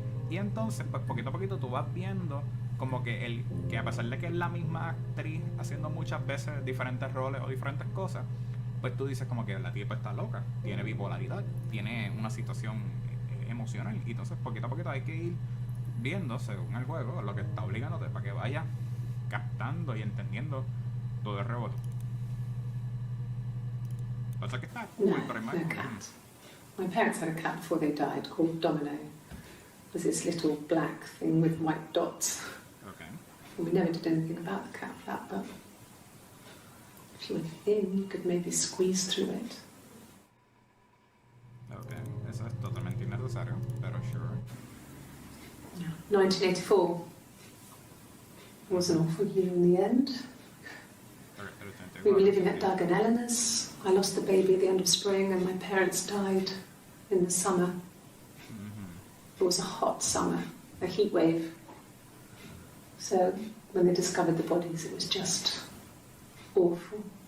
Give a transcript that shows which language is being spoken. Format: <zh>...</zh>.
<es>Y entonces, pues poquito a poquito tú vas viendo como que que a pesar de que es la misma actriz haciendo muchas veces diferentes roles o diferentes cosas, pues tú dices como que la tipa está loca, tiene bipolaridad, tiene una situación emocional. Y entonces poquito a poquito hay que ir viendo, según el juego, lo que está obligándote para que vayas captando y entendiendo todo el rebote. O sea que está cool, pero</es> <en>No cat. My parents had a cat before they died called Domino. It was this little black thing with white dots. Okay. And we never did anything about the cat flap, but if you were thin, you could maybe squeeze through it.</en> <es>Okay, eso es totalmente innecesario, pero sure.</es> <en>1984 was an awful year in the end. We were living at Doug and Eleanor's. I lost the baby at the end of spring and my parents died in the summer. It was a hot summer, a heat wave. So when they discovered the bodies, it was just awful.</en>